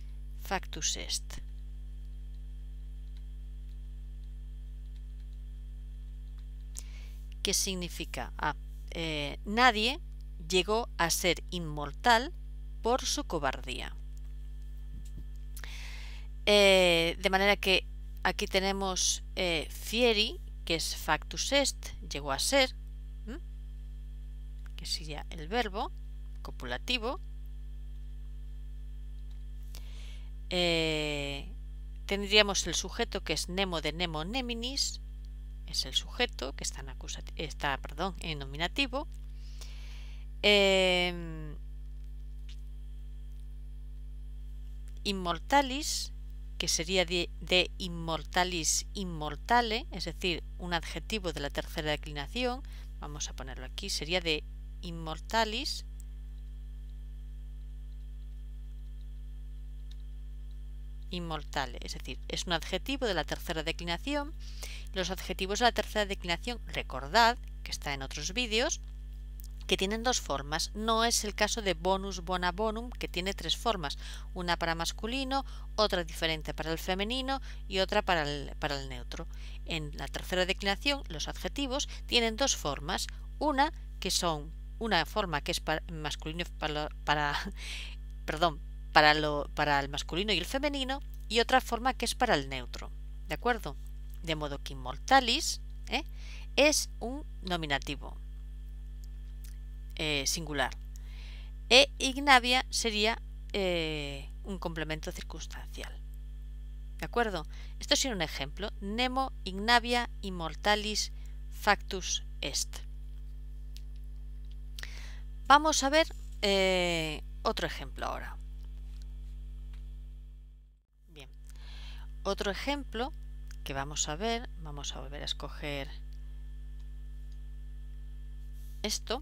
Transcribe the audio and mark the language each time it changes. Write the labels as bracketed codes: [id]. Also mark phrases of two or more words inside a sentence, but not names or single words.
[la] factus est. [es] ¿Qué significa? Nadie llegó a ser inmortal por su cobardía. De manera que aquí tenemos fieri, que es [la] factus est, [es] llegó a ser, que sería el verbo copulativo. Tendríamos el sujeto, que es nemo de [la] nemo neminis, [es] es el sujeto que está en nominativo. Immortalis, que sería de [la] immortalis immortale, [es] es decir, un adjetivo de la tercera declinación. Vamos a ponerlo aquí, sería de [la] immortalis immortale, [es] es decir, es un adjetivo de la tercera declinación. Los adjetivos de la tercera declinación, recordad que está en otros vídeos, que tienen dos formas. No es el caso de [la] bonus, bona, bonum, [es] que tiene tres formas, una para masculino, otra diferente para el femenino y otra para el neutro. En la tercera declinación los adjetivos tienen dos formas, una forma que es para masculino para el masculino y el femenino, y otra forma que es para el neutro, ¿de acuerdo? De modo que immortalis es un nominativo singular, e ignavia sería un complemento circunstancial, ¿de acuerdo? Esto sería un ejemplo: [la] nemo ignavia immortalis factus est. [es] Vamos a ver otro ejemplo ahora. Bien, otro ejemplo que vamos a volver a escoger esto.